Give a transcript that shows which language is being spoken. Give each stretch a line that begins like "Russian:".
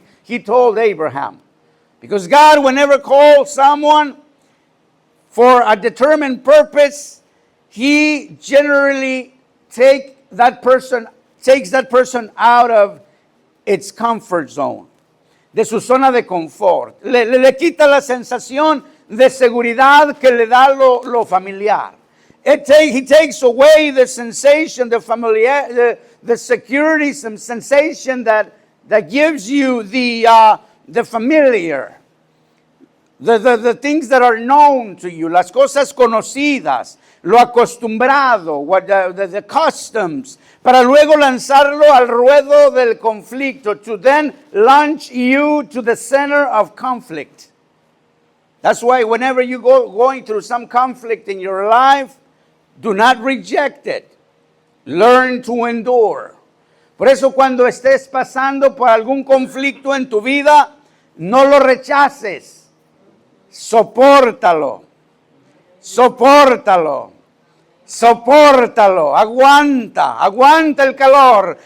English: He told Abraham. Because God, whenever calls someone for a determined purpose, He generally takes that person out of its comfort zone,
Spanish: de su zona de confort. Le quita la sensación de seguridad que le da lo familiar.
English: He takes away the sensation, the security, some sensation that gives you the familiar, the things that are known to you,
Spanish: las cosas conocidas, lo acostumbrado,
English: the customs,
Spanish: para luego lanzarlo al ruedo del conflicto,
English: to then launch you to the center of conflict. That's why whenever you going through some conflict in your life, do not reject it. Learn to endure.
Spanish: Por eso cuando estés pasando por algún conflicto en tu vida, no lo rechaces. Sopórtalo. Sopórtalo. Sopórtalo. Aguanta el calor.